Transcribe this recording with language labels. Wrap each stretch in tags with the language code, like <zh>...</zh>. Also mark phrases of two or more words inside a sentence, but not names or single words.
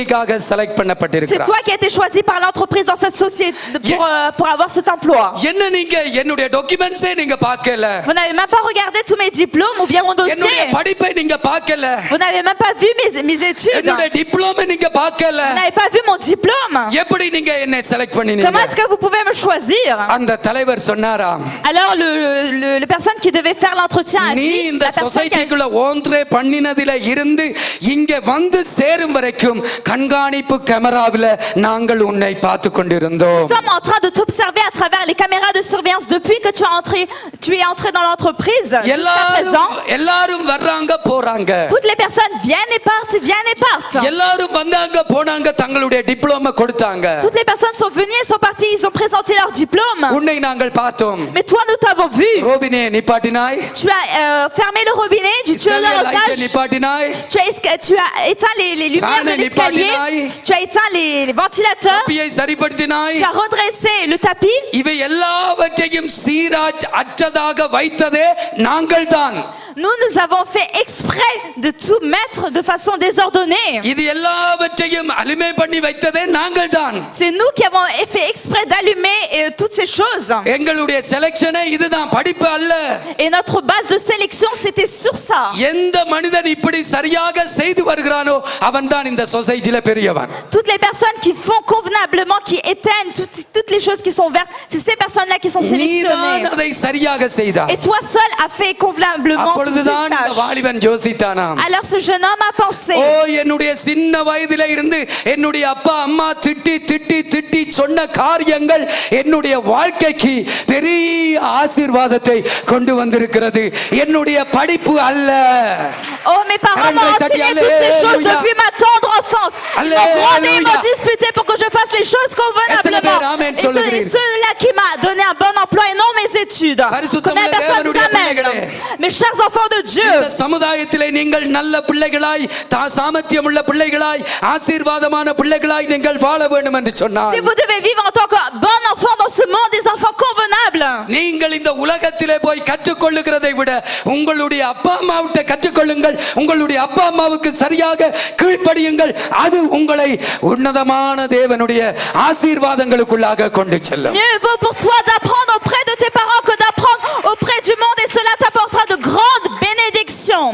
<fr>C'est toi qui as été choisi par l'entreprise dans cette société pour avoir cet emploi. Vous n'avez même pas regardé tous mes diplômes ou bien mon dossier. Vous n'avez même pas vu mes études. Vous n'avez pas vu mon diplôme. Comment est-ce que vous pouvez me choisir? choisir.</fr> <ta>அந்த தலைவர் சொன்னாராம்,</ta> <fr>Alors la personne qui devait faire l'entretien a</fr> <ta>நீ</ta> <fr>dit,</fr> <ta>இந்த</ta> <fr>la personne qui a-</fr> <ta>சொசைட்டிக்குள்ள ஒன்றே பண்ணினதில இருந்து இங்க வந்து சேரும் வரைக்கும் கண்காணிப்பு கேமராவில நாங்கள் உன்னை பார்த்து கொண்டிருந்தோம்.</ta> <fr>Nous sommes en train de t'observer à travers les caméras de surveillance depuis que tu es entré dans l'entreprise. Jusqu'à présent,</fr> <ta>எல்லாரும் வர்றாங்க போறாங்க,</ta> <fr>toutes les personnes viennent et partent.</fr> <ta>எல்லாரும் வந்தாங்க போனாங்க, தங்களுடைய டிப்ளோமா கொடுத்தாங்க.</ta> <fr>Toutes les personnes sont venues et sont parties, ils ont présenté leur diplôme.</fr> <ta>உன்னை நாங்கள் பார்த்தோம்.</ta> <fr>Mais toi, nous t'avons vu.</fr> <ta>ரோபினே நிப்பாட்டினாய்,</ta> <fr>Tu as fermé le robinet du tunnel au</fr> <ta>லைட்டை</ta> <fr>sage.</fr> <ta>நிப்பாட்டினாய்,</ta> <fr>Tu as éteint les lumières de l'escalier. Tu as éteint les ventilateurs.</fr> <ta>கப்பியை சரிப்படுத்தினாய்.</ta> <fr>Tu as redressé le tapis.</fr> <ta>இவை எல்லாவற்றையும் அற்றதாக வைத்ததே நாங்கள்தான்.</ta> <fr>Nous avons fait exprès de tout mettre de façon désordonnée.</fr> <ta>இது எல்லாவற்றையும் அலுமை பண்ணி வைத்ததே நாங்கள்தான்.</ta> <fr>C'est nous qui avons fait exprès d'allumer toutes ces choses.</fr> <ta>எங்களுடைய செலக்ஷனே இதுதான், படிப்பு அல்ல.</ta> <fr>Et notre base de sélection c'était sur ça.</fr> <ta>எந்த மனிதன் இப்படி சரியாக செய்து வருகிறானோ அவன்தான் இந்த சொசைட்டில பெரியவன்.</ta> <fr>Toutes les personnes qui font convenablement, qui éteignent toutes les choses qui sont vertes, c'est ces personnes-là qui sont sélectionnées.</fr> <ta>நீதான் அதை சரியாக செய்தாய்.</ta> <fr>Et toi seul as fait convenablement toutes ces</fr> <ta>அப்பொழுதுதான் இந்த</ta> <fr>tâches.</fr> <ta>வாலிபன் யோசித்தானாம்,</ta> <fr>Alors ce jeune homme a pensé,</fr> <ta>ஓ என்னுடைய சின்ன வயதில இருந்து என்னுடைய அப்பா அம்மா திட்டி திட்டி திட்டி சொன்ன காரியங்கள் என்னுடைய வாழ்க்கைக்கு பெரிய ஆசீர்வாதத்தை கொண்டு வந்திருக்கிறது, என்னுடைய படிப்பு அல்ல.</ta> <fr>oh mes parents m'ont enseigné toutes ces choses depuis ma tendre enfance. Ils m'ont grondé, ils m'ont disputé pour que je fasse les choses convenablement. Et cela qui m'a donné un bon emploi et non mes études. Combien de personnes nous amènent? Mes chers enfants de Dieu,</fr> <ta>இந்த சமுதாயத்திலே நீங்கள் நல்ல பிள்ளைகளாய், சாமர்த்தியமுள்ள பிள்ளைகளாய், ஆசீர்வாதமான பிள்ளைகளாய் நீங்கள் வாழ வேண்டும் என்று சொன்னார்.</ta> <fr>si vous devez vivre en tant que bon enfant dans ce monde, des enfants convenables,</fr> <ta>நீங்கள் இந்த உலகத்திலே போய் கற்றுக்கொள்ளுகிறதை விட உங்களுடைய அப்பா அம்மாவிட்ட கற்றுக்கொள்ளுங்கள், உங்களுடைய அப்பா அம்மாவுக்கு சரியாக கீழ்ப்படியுங்கள், அது உங்களை உன்னதமான தேவனுடைய ஆசீர்வாதங்களுக்குள்ளாக கொண்டு செல்லும்.</ta> <fr>mieux vaut pour toi d'apprendre auprès de tes parents que d'apprendre auprès du monde, et cela t'apportera de grandes bénédictions.</fr>